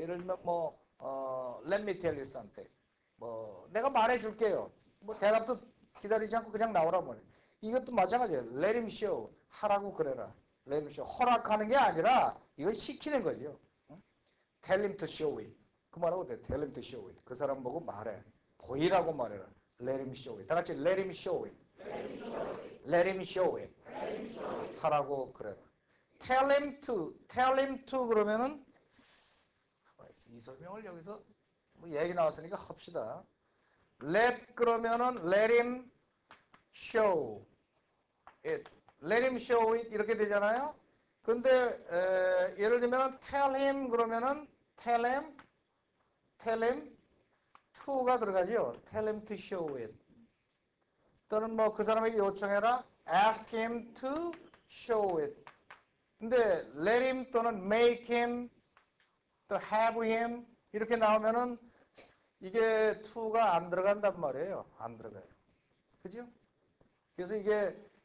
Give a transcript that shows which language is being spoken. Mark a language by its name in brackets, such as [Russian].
[Korean] 예를 들면 [English] let me tell you something. [Korean] 내가 말해줄게요. 대답도 기다리지 않고 그냥 나오라 보네. 이것도 마찬가지예요. [English] Let him show. [Korean] 하라고 그래라. Let him show. 허락하는 게 아니라 이거 시키는 거죠. [English] Tell him to show it. [Korean] 그 말하고 돼. Tell him to show it. 그 사람 보고 말해. 보이라고 말해라. [English] Let him show it. [Korean] 다 같이 [English] let him show it. Let him show it. [Korean] 하라고 그래라. Tell him to 그러면은 이 설명을 여기서 얘기 나왔으니까 합시다. Let 그러면은 let him show it. Let him show it 이렇게 되잖아요. 근데 예를 들면 tell him 그러면은 [English] tell him to [Korean] 가 들어가죠. [English] Tell him to show it. [Korean] 또는 그 사람에게 요청해라. [English] Ask him to show it. [Korean] 근데 let him 또는 make him 또 have him 이렇게 나오면은 이게 to가 안 들어간단 말이에요. 안 들어가요. 그죠? 그래서 이게